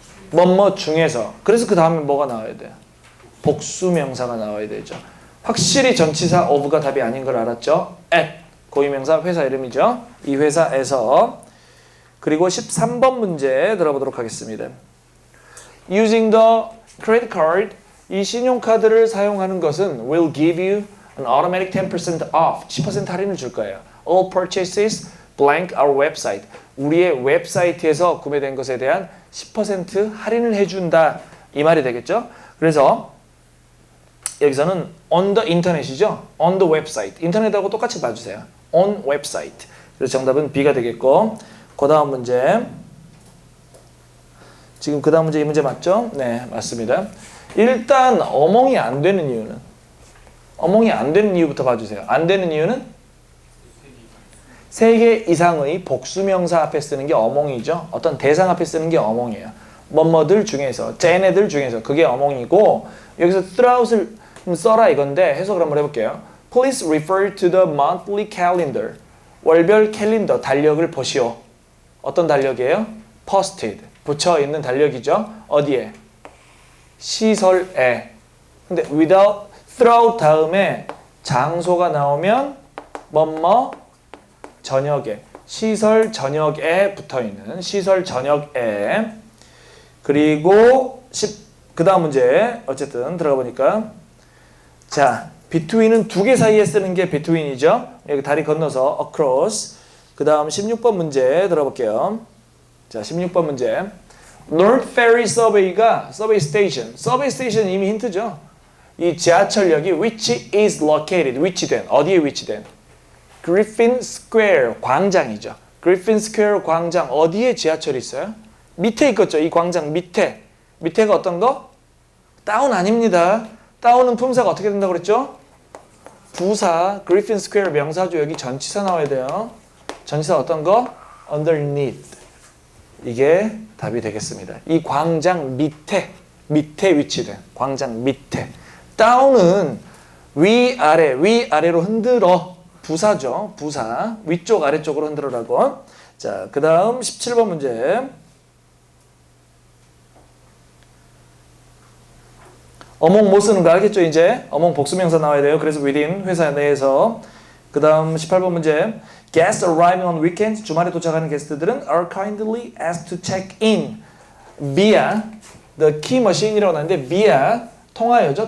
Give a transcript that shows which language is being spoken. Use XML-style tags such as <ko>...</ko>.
<ko>뭐뭐 중에서. 그래서 그 다음에 뭐가 나와야 돼요? 복수명사가 나와야 되죠. 확실히 전치사 of가 답이 아닌 걸 알았죠? at, 고유명사 회사 이름이죠. 이 회사에서. 그리고 13번 문제 들어보도록 하겠습니다.</ko> <en>Using the credit card,</en> <ko>이 신용카드를 사용하는 것은</ko> <en>will give you an automatic 10% off.</en> <ko>10% 할인을 줄 거예요.</ko> <en>All purchases blank our website.</en> <ko>우리의 웹사이트에서 구매된 것에 대한 10% 할인을 해준다. 이 말이 되겠죠? 그래서 여기서는</ko> <en>on the internet</en> <ko>이죠?</ko> <en>on the website.</en> <ko>인터넷하고 똑같이 봐주세요.</ko> <en>on website.</en> <ko>그래서 정답은 B가 되겠고 그 다음 문제 지금 그 다음 문제 이 문제 맞죠? 네, 맞습니다. 일단 어몽이 안 되는 이유는 어몽이 안 되는 이유부터 봐주세요. 안 되는 이유는 3개 이상의 복수명사 앞에 쓰는 게 어몽이죠. 어떤 대상 앞에 쓰는 게 어몽이에요. 뭐뭐들 중에서, 쟤네들 중에서 그게 어몽이고 여기서 throughout을 써라 이건데 해석을 한번 해볼게요.</ko> <en>Please refer to the monthly calendar.</en> <ko>월별 캘린더 달력을 보시오. 어떤 달력이에요? Posted. 붙여 있는 달력이죠. 어디에? 시설에. 근데 without, throughout 다음에 장소가 나오면 뭐뭐 저녁에. 시설 저녁에 붙어있는 시설 저녁에. 그리고 그 다음 문제 어쨌든 들어가 보니까 자 between은 2개 사이에 쓰는 게 between이죠. 여기 다리 건너서 across. 그 다음 16번 문제 들어볼게요. 자 16번 문제 North Ferry Subway가 Subway Station. Subway Station 이미 힌트죠. 이 지하철역이</ko> <en>which is located.</en> <ko>위치된. 어디에 위치된? Griffin Square 광장이죠. Griffin Square 광장 어디에 지하철이 있어요? 밑에 있겠죠. 이 광장 밑에. 밑에가 어떤 거? 다운 아닙니다. 다운은 품사가 어떻게 된다고 그랬죠? 부사. Griffin Square 명사죠. 여기 전치사 나와야 돼요. 전치사 어떤 거? Underneath. 이게 답이 되겠습니다. 이 광장 밑에 위치된 광장 밑에. 다운은 위아래로 흔들어. 부사죠. 부사. 위쪽 아래쪽으로 흔들어라고. 자, 그 다음 17번 문제. 어몽 못 쓰는 거 알겠죠 이제? 어몽 복수명사 나와야 돼요. 그래서 within 회사 내에서. 그 다음 18번 문제.</ko> <en>Guests arriving on weekends.</en> <ko>주말에 도착하는 게스트들은</ko> <en>are kindly asked to check in via the key machine이라고</en> <ko>나왔는데 via 통하여죠.</ko>